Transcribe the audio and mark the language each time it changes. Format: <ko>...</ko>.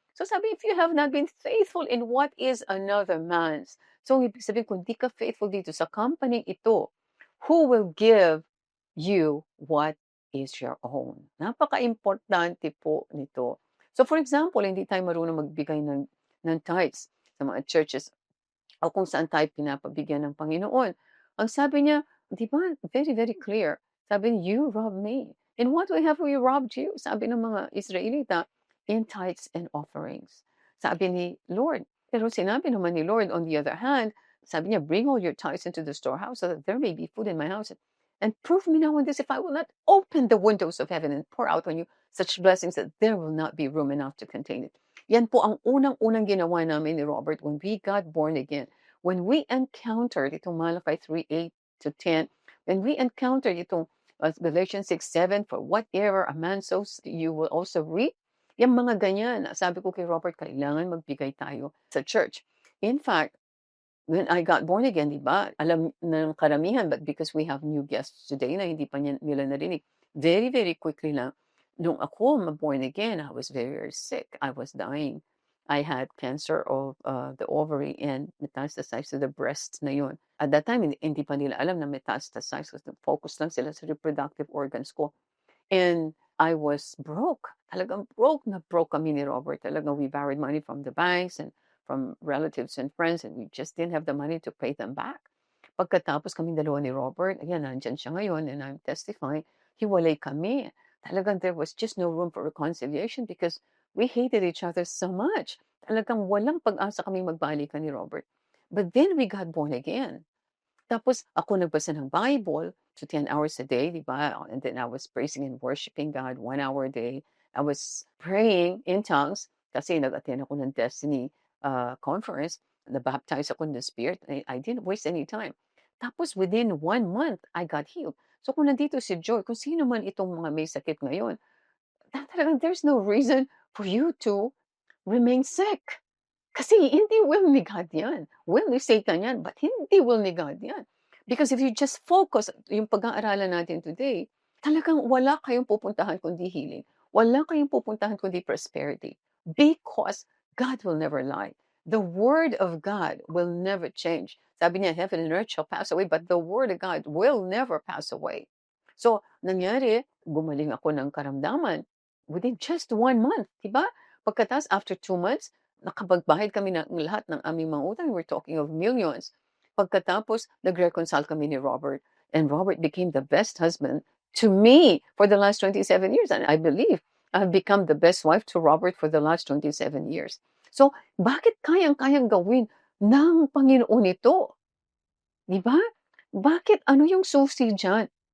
<en>So sabi, if you have not been faithful in what is another man's, so</en> <tl>ibig sabihin kung di ka faithful dito sa company ito,</tl> <en>who will give you what is your own?</en> <tl>Napaka-importante po nito. So for example, hindi tayo marunong magbigay ng tithes sa mga churches o kung saan tayo pinapabigyan ng Panginoon. Ang sabi niya, di ba,</tl> <en>very, very clear.</en> <tl>Sabi niya,</tl> <en>you robbed me. In what way have we robbed you?</en> <tl>Sabi ng mga Israelita,</tl> <en>in tithes and offerings.</en> <tl>Sabi ni Lord. Pero sinabi naman ni Lord,</tl> <en>on the other hand,</en> <tl>sabi niya,</tl> <en>bring all your tithes into the storehouse so that there may be food in my house. And prove me now in this if I will not open the windows of heaven and pour out on you such blessings that there will not be room enough to contain it.</en> <tl>Yan po ang unang-unang ginawa namin ni Robert</tl> <en>when we got born again. When we encountered itong Malachi 3:8-10, when we encountered itong Galatians 6:7, for whatever a man sows, you will also reap.</en> <tl>Yung mga ganyan, sabi ko kay Robert, kailangan magbigay tayo sa church.</tl> <en>In fact, when I got born again, di ba,</en> <tl>alam ng karamihan,</tl> <en>but because we have new guests today</en> <tl>na hindi pa nila narinig,</tl> <en>very, very quickly lang,</en> <tl>nung ako ma-born again,</tl> <en>I was very, very sick. I was dying. I had cancer of the ovary and metastasized to the breast na yun. At that time,</en> <tl>hindi pa nila alam na metastasized kasi focus lang sila sa reproductive organs ko.</tl> <en>And I was broke.</en> <tl>Talagang broke na broke kami ni Robert.</tl> <en>Talagang we borrowed money from the banks and from relatives and friends and we just didn't have the money to pay them back.</en> <tl>Pagkatapos kaming dalawa ni Robert, ayan, nandyan siya ngayon</tl> <en>and I'm testifying,</en> <tl>hiwalay kami.</tl> <en>Talagang there was just no room for reconciliation because we hated each other so much.</en> <tl>Talagang walang pag-asa kaming magbalikan ni Robert.</tl> <en>But then we got born again.</en> <tl>Tapos ako nagbasa ng Bible</tl> <en>to 10 hours a day,</en> <tl>di ba?</tl> <en>And then I was praising and worshiping God 1 hour a day. I was praying in tongues</en> <tl>kasi nag-attend ako ng Destiny conference. Na-baptize ako</tl> <en>in the Spirit. I didn't waste any time. Tapos within 1 month, I got healed.</en> <tl>So kung nandito si Joy, kung sino man itong mga may sakit ngayon, talagang</tl> <en>there's no reason for you to remain sick.</en> <tl>Kasi hindi will ni God yan. Will ni Satan yan, but hindi will ni God yan.</tl> <en>Because if you just focus,</en> <tl>yung pag-aaralan natin today, talagang wala kayong pupuntahan kundi healing. Wala kayong pupuntahan kundi prosperity.</tl> <en>Because God will never lie. The word of God will never change.</en> <tl>Sabi niya,</tl> <en>heaven and earth shall pass away, but the word of God will never pass away.</en> <tl>So, nangyari, gumaling ako ng karamdaman within just 1 month, diba? Pagkatas,</tl> <en>after 2 months,</en> <tl>nakapagbayad kami ng lahat ng aming mga utang.</tl> <en>We're talking of millions.</en> <tl>Pagkatapos, nag-reconcile kami ni Robert.</tl> <en>And Robert became the best husband to me for the last 27 years. And I believe I've become the best wife to Robert for the last 27 years.</en> <tl>So, bakit kayang-kayang gawin ng Panginoon ito? Di ba? Bakit? Ano yung susi dyan?</tl>